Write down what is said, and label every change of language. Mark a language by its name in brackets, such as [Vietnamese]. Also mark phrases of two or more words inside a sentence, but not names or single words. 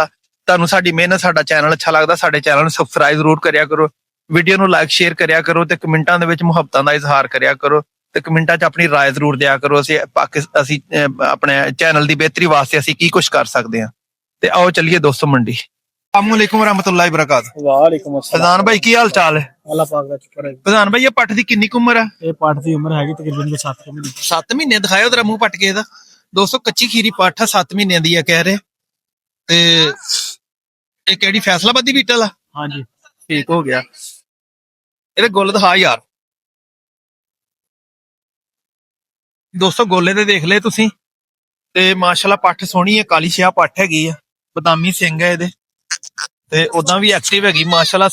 [Punjabi] ਤੁਹਾਨੂੰ ਸਾਡੀ ਮਿਹਨਤ, ਸਾਡਾ ਚੈਨਲ ਅੱਛਾ ਲੱਗਦਾ, ਸਾਡੇ ਚੈਨਲ ਨੂੰ ਸਬਸਕ੍ਰਾਈਬ ਜ਼ਰੂਰ ਕਰਿਆ ਕਰੋ, ਵੀਡੀਓ ਨੂੰ ਲਾਈਕ ਸ਼ੇਅਰ ਕਰਿਆ ਕਰੋ ਤੇ ਕਮੈਂਟਾਂ ਦੇ ਵਿੱਚ ਮੁਹੱਬਤਾਂ ਦਾ ਇਜ਼ਹਾਰ ਕਰਿਆ ਕਰੋ ਤੇ ਕਮੈਂਟਾਂ 'ਚ ਆਪਣੀ ਰਾਏ ਜ਼ਰੂਰ ਦਿਆ ਕਰੋ। ਅਸੀਂ ਆਪਣੇ ਚੈਨਲ ਦੀ ਬਿਹਤਰੀ ਵਾਸਤੇ ਅਸੀਂ ਕੀ ਕੁਝ ਕਰ ਸਕਦੇ ਹਾਂ। ਤੇ ਆਓ ਚੱਲੀਏ ਦੋਸਤੋ ਮੰਡੀ। [Arabic] السلام عليكم ورحمة الله وبركاته. وعليكم السلام. [Punjabi] ਫ਼ੈਜ਼ਾਨ ਭਾਈ ਕੀ ਹਾਲ ਚਾਲ ਹੈ? ਅੱਲਾਹ ਪਾਕ ਦਾ ਸ਼ੁਕਰ ਹੈ। ਫ਼ੈਜ਼ਾਨ ਭਾਈ, ਇਹ ਪੱਠ ਦੀ ਕਿੰਨੀ ਉਮਰ ਹੈ? ਇਹ ਪੱਠ ਦੀ ਉਮਰ ਹੈਗੀ ਤਕਰੀਬਨ 7 ਮਹੀਨੇ। 7 ਮਹੀਨੇ ਦਿਖਾਓ ਜ਼ਰਾ ਮੂੰਹ ਪੱਠ ਕੇ ਇਹਦਾ। ਦੋਸਤੋ, ਕੱਚੀ ਖੀਰੀ ਪੱਠ ਆ, 7 ਮਹੀਨਿਆਂ ਦੀ ਆ ਕਹਿ ਰਹੇ। ਤੇ ਇਹ ਕਿਹੜੀ ਫੈਸਲਾਬਾਦ ਦੀ ਬੀਟਲ ਆ? ਹਾਂਜੀ, ਠੀਕ ਹੋ ਗਿਆ। ਇਹਦੇ ਗੁੱਲ ਦਿਖਾ ਯਾਰ। ਦੋਸਤੋ, ਗੋਲੇ ਤੇ ਦੇਖ ਲਏ ਤੁਸੀਂ ਤੇ ਮਾਸ਼ਾਅੱਲਾ ਪੱਠ ਸੋਹਣੀ ਹੈ, ਕਾਲੀ ਸ਼ਿਆ ਪੱਠ ਹੈਗੀ ਆ, ਬਦਾਮੀ ਸਿੰਘ ਹੈ ਇਹਦੇ ਤੇ ਉਦਾਂ ਵੀ ਐਕਟਿਵ ਹੈਗੀ ਮਾਸ਼ਾਅੱਲਾ।